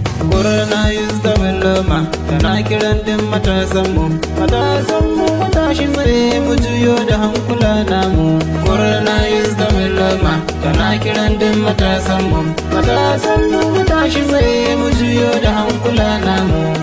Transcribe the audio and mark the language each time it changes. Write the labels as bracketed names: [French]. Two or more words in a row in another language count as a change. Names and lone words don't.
[English] Corona is the dilemma, [Hausa] tana kiran din matasanmu. Matasanmu, mu tashi tsaye, mu juyo da hankula namu. [English] Corona is the dilemma, [Hausa] tana kiran din matasanmu. Matasanmu, mu tashi tsaye, mu juyo da hankula namu.